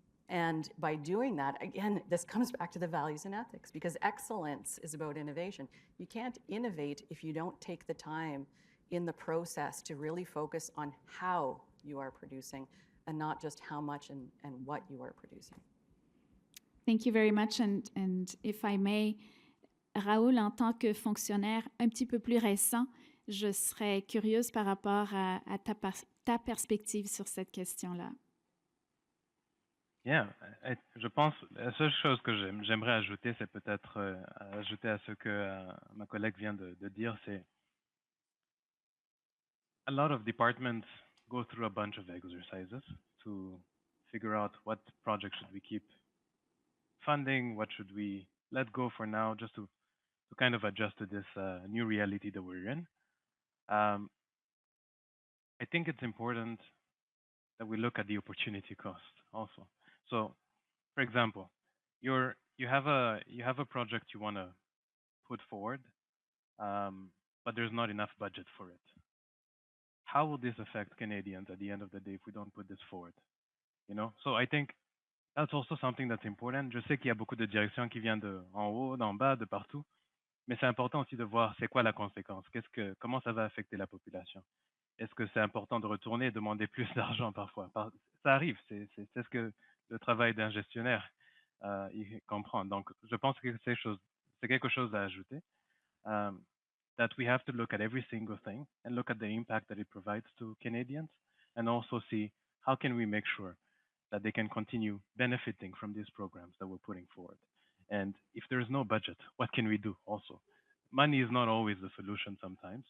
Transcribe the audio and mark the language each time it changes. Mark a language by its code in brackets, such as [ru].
[en] And by doing that, again, this comes back to the values and ethics, because excellence is about innovation. You can't innovate if you don't take the time in the process to really focus on how you are producing and not just how much and what you are producing. Thank you very much. And if I may, [fr] Raoul, en tant que fonctionnaire un petit peu plus récent, je serais curieuse par rapport à ta perspective sur cette question-là. [en] Yeah, [fr] je pense la seule chose que j'aimerais ajouter, c'est peut-être ajouter à ce que ma collègue vient de dire, c'est [en] a lot of departments go through a bunch of exercises to figure out what projects should we keep funding, what should we let go for now, just to kind of adjust to this new reality that we're in. I think it's important that we look at the opportunity cost also. So, for example, you have a project you want to put forward, but there's not enough budget for it. How will this affect Canadians at the end of the day if we don't put this forward? You know, so I think that's also something that's important. [fr] Je sais qu'il y a beaucoup de directions qui viennent de en haut, d'en bas, de partout, mais c'est important aussi de voir c'est quoi la conséquence. Comment ça va affecter la population? Est-ce que c'est important de retourner et demander plus d'argent parfois? Ça arrive, c'est ce que le travail d'un gestionnaire il comprend. Donc, je pense que c'est quelque chose à ajouter. [en] That we have to look at every single thing and look at the impact that it provides to Canadians, and also see how can we make sure that they can continue benefiting from these programs that we're putting forward. And if there's no budget, what can we do also? Money is not always the solution sometimes.